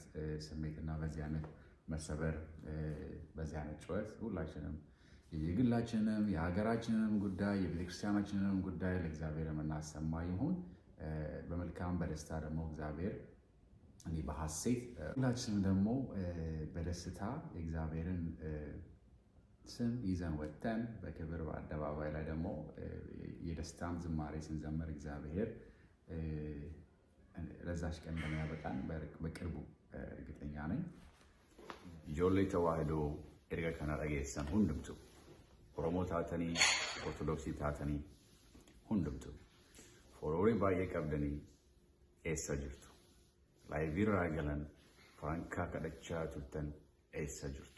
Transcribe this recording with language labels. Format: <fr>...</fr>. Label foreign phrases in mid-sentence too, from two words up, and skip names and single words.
<am>ስሜትና በዚህ አይነት መሰበር በዚህ አይነት ጩኸት ሁላችንም የግላችንም የሀገራችንንም ጉዳይ የቤተክርስቲያናችንንም ጉዳይ ለእግዚአብሔር የምናሰማ ይሁን። በመልካም በደስታ ደግሞ እግዚአብሔር እኔ በሐሴት ሁላችንም ደግሞ በደስታ የእግዚአብሔርን ስም ይዘን ወጥተን በክብር በአደባባይ ላይ ደግሞ የደስታም ዝማሬ ስንዘምር እግዚአብሔር ለዛች ቀን እንደሚያበቃን በቅርቡ እርግጠኛ ነኝ።</am> <om>ijoollee tawaahidoo erga kana dhageessan hundumtu Oromoo taatanii Ortodoksii taatanii hundumtu foroorii baay'ee qabdanii eessa jirtu? Laayiviirraa galan farankaa kadhachaa turtan eessa jirtu?</om>